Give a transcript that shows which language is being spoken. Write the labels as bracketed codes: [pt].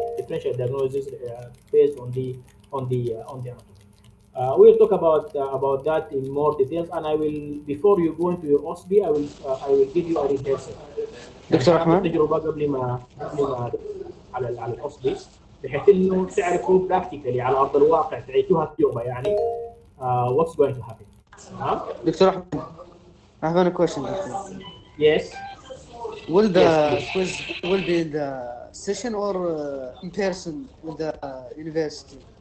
[en] Differential diagnosis based on the anatomy. We'll talk about that in more details, and I will, before you go into your OSB, I will give you a rehearsal. [ar] دكتور أحمد. تجربة قبل ما على الأصلي، بحيث إنه تعرفوا براكتيكالي على أرض الواقع، تعيشوها تجربة يعني [en] what's going to happen. Doctor Ahmad, I have a question. Yes. Will the Yes, quiz will be in the session or in person with the university?